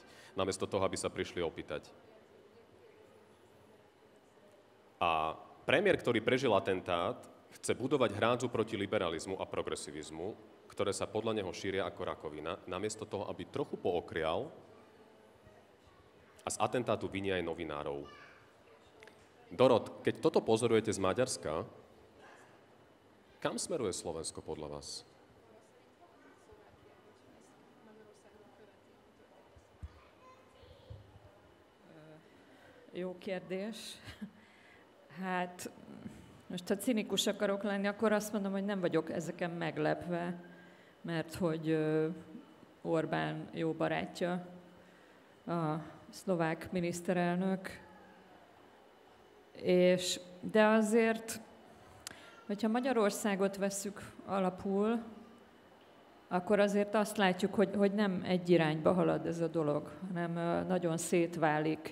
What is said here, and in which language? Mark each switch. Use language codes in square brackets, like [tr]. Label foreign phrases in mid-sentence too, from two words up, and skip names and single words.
[sk] Namiesto toho, aby sa prišli opýtať. A premiér, ktorý prežil atentát, chce budovať hrádzu proti liberalizmu a progresivizmu, ktoré sa podľa neho šíria ako rakovina, namiesto toho, aby trochu pookrial a z atentátu vinia aj novinárov. Dorot, keď toto pozorujete z Maďarska, kam smeruje Slovensko podľa vás? [hu] Jó kérdés. Hát, most ha cinikus akarok lenni, akkor azt mondom, hogy nem vagyok ezeken meglepve, mert hogy Orbán jó barátja, a szlovák miniszterelnök, de azért, hogyha Magyarországot vesszük alapul, akkor azért azt látjuk, hogy nem egy irányba halad ez a dolog, hanem nagyon szétválik.